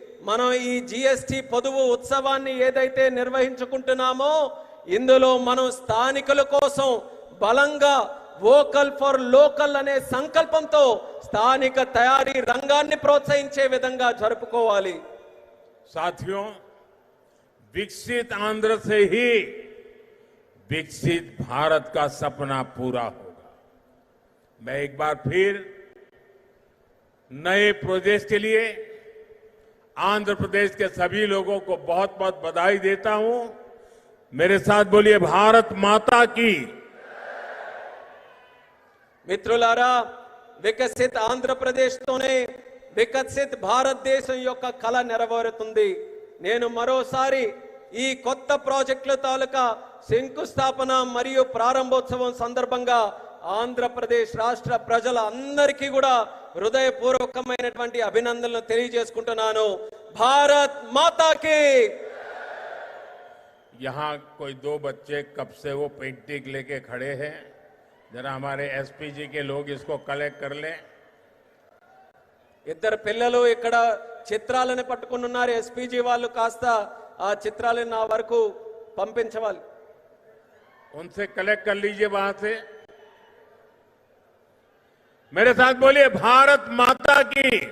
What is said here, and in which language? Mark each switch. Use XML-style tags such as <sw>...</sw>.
<te>మనం ఈ జీఎస్టీ పొదుపు ఉత్సవాన్ని ఏదైతే నిర్వహించుకుంటున్నామో ఇందులో మనం స్థానికుల కోసం బలంగా వోకల్ ఫర్ లోకల్ అనే సంకల్పంతో స్థానిక తయారీ రంగాన్ని ప్రోత్సహించే విధంగా జరుపుకోవాలి.</te> <hi>साथियों, विकसित आंध्र से ही विकसित भारत का सपना पूरा होगा. मैं एक बार फिर नए प्रोजेक्ट के लिए आंध्र प्रदेश के सभी लोगों को बहुत बहुत बधाई देता हूं. मेरे साथ बोलिए, भारत माता की.</hi> <te>మిత్రులారా, వికసిత్ ఆంధ్రప్రదేశ్తోనే వికసిత్ భారతదేశం యొక్క కళ నెరవేరుతుంది. నేను మరోసారి ఈ కొత్త ప్రాజెక్టుల తాలూకా శంకుస్థాపన మరియు ప్రారంభోత్సవం సందర్భంగా ఆంధ్రప్రదేశ్ రాష్ట్ర ప్రజలందరికీ కూడా హృదయపూర్వకమైనటువంటి అభినందనలు తెలియజేసుకుంటున్నాను.</te> <hi>భారత్ మాతాకి. यहाँ कोई 2 बच्चे कब से वो पेंटिंग लेके खड़े हैं. जरा हमारे एसपीजी के लोग इसको कलेक्ट कर लें.</hi> <te>ఇద్దరు పిల్లలు ఇక్కడ చిత్రాలను పట్టుకుని ఉన్నారు. ఎస్పీజీ వాళ్ళు కాస్త ఆ చిత్రాలను నా వరకు పంపించవాలి.</te> <hi>उनसे कलेक्ट कर लीजिए वहां से. मेरे साथ बोलिए, भारत माता की</hi>